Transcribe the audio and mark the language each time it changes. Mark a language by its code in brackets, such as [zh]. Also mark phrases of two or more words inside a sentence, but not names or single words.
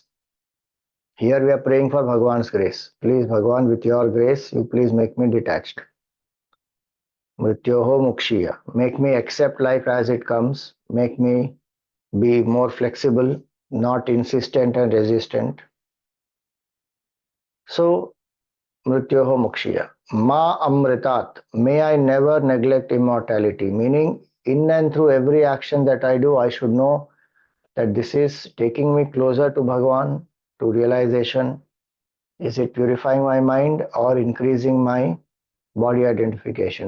[en] Here we are praying for Bhagwan's grace. Please, Bhagwan, with your grace, you please make me detached. [sa] Mrityoho mukshiya. [en] Make me accept life as it comes. Make me be more flexible, not insistent and resistant. So, [sa] Mrityoho mukshiya. Ma amritat. [en] May I never neglect immortality. Meaning, in and through every action that I do, I should know that this is taking me closer to Bhagwan, to realization. Is it purifying my mind or increasing my body identification?